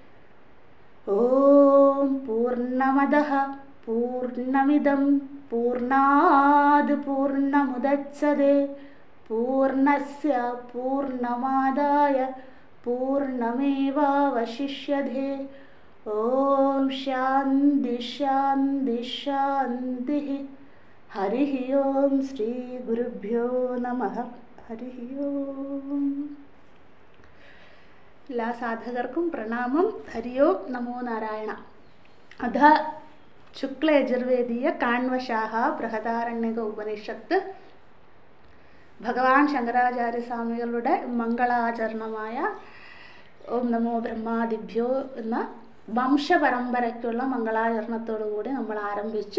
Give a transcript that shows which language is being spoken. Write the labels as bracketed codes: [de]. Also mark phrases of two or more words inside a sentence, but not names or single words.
[sa] ॐ पूर्णमदः पूर्णमिदं पूर्णात् पूर्णमुदच्यते पूर्णस्य पूर्णमादाय पूर्णमेवावशिष्यते। ॐ शान्ति शान्ति शान्तिः। हरिः ओम श्री गुरुभ्यो नमः। हरिः ओम। [ml] എല്ലാ സാധകർക്കും പ്രണാമം. [sa] ഹരി ഓം നമോ നാരായണ. [ml] അധ ശുക്ലയജുർവേദീയ കാണ്വശാഹ ബൃഹദാരണ്യക ഉപനിഷത്ത് ഭഗവാൻ ശങ്കരാചാര്യസ്വാമികളുടെ മംഗളാചരണമായ [sa] ഓം നമോ ബ്രഹ്മാദിഭ്യോ [ml] എന്ന വംശപരമ്പരയ്ക്കുള്ള മംഗളാചരണത്തോടു കൂടി നമ്മൾ ആരംഭിച്ചു.